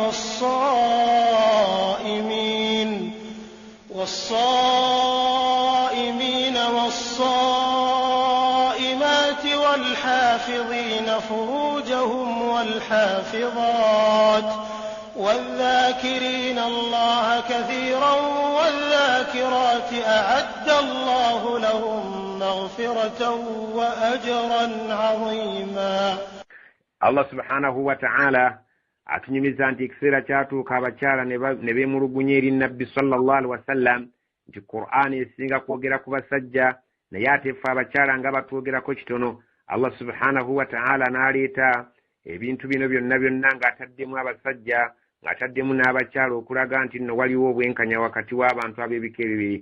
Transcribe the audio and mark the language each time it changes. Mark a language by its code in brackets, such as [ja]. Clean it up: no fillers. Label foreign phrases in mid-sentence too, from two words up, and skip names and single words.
[ar] والصائمين والصائمات والحافظين فروجهم والحافظات والذاكرين الله كثيرا والذاكرات أعد الله لهم مغفرة وأجرا عظيما. الله سبحانه وتعالى [lg] atunyumiza nti ekiseera kyatuuka abakyala ne beemulugunya eri nabbi [ar] صلى الله عليه وسلم [lg] nti Qur'an esinga kwogera ku basajja naye ate ffe abakyala nga batwogerako kitono. [ar] الله سبحانه وتعالى [lg] n'aleeta ebintu bino byonna ng'ataddemu abasajja ng'ataddemu n'abakyala okulaga nti nno waliwo obwenkanya wakati w'abantu ab'ebika ebibiri.